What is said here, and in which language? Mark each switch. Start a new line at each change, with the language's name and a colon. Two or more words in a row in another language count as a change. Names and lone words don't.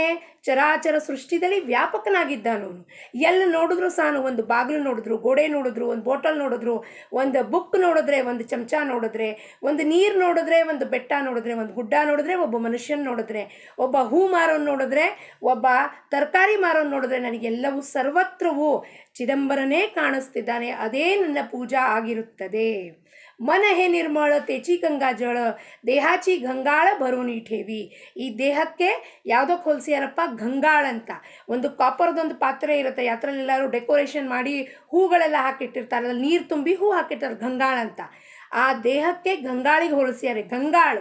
Kannada: ಚರಾಚರ ಸೃಷ್ಟಿದಲ್ಲಿ ವ್ಯಾಪಕನಾಗಿದ್ದಾನವನು. ಎಲ್ಲಿ ನೋಡಿದ್ರು ಸಾನು, ಒಂದು ಬಾಗಿಲು ನೋಡಿದ್ರು, ಗೋಡೆ ನೋಡಿದ್ರು, ಒಂದು ಬಾಟಲ್ ನೋಡಿದ್ರು, ಒಂದು ಬುಕ್ ನೋಡಿದ್ರೆ, ಒಂದು ಚಮಚ ನೋಡಿದ್ರು, ನೋಡಿದ್ರೆ, ಒಂದು ನೀರು ನೋಡಿದ್ರೆ, ಒಂದು ಬೆಟ್ಟ ನೋಡಿದ್ರೆ, ಒಂದು ಗುಡ್ಡ ನೋಡಿದ್ರೆ, ಒಬ್ಬ ಮನುಷ್ಯನ ನೋಡಿದ್ರೆ, ಒಬ್ಬ ಹೂ ಮಾರೋನ್ ನೋಡಿದ್ರೆ, ಒಬ್ಬ ತರಕಾರಿ ಮಾರೋನ್ ನೋಡಿದ್ರೆ, ನನಗೆಲ್ಲವೂ ಸರ್ವತ್ರವೂ ಚಿದಂಬರನೇ ಕಾಣಿಸ್ತಿದ್ದಾನೆ. ಅದೇ ನನ್ನ ಪೂಜಾ ಆಗಿರುತ್ತದೆ.
Marathi: मन हे निर्मळ तेची गंगा जळ देहाची गंगाळ भरुनी ठेवी.
Kannada: ಈ ದೇಹಕ್ಕೆ ಯಾವುದಕ್ಕೆ ಹೋಲಿಸ್ಯಾರಪ್ಪ? ಗಂಗಾಳ ಅಂತ. ಒಂದು ಕಾಪರ್ದೊಂದು ಪಾತ್ರೆ ಇರುತ್ತೆ, ಯಾತ್ರಲ್ಲೆಲ್ಲರೂ ಡೆಕೋರೇಷನ್ ಮಾಡಿ ಹೂಗಳೆಲ್ಲ ಹಾಕಿಟ್ಟಿರ್ತಾರೆ, ಅದ್ರಲ್ಲಿ ನೀರು ತುಂಬಿ ಹೂ ಹಾಕಿರ್ತಾರೆ, ಗಂಗಾಳ ಅಂತ. ಆ ದೇಹಕ್ಕೆ ಗಂಗಾಳಿಗೆ ಹೋಲಿಸ್ಯಾರೆ, ಗಂಗಾಳು.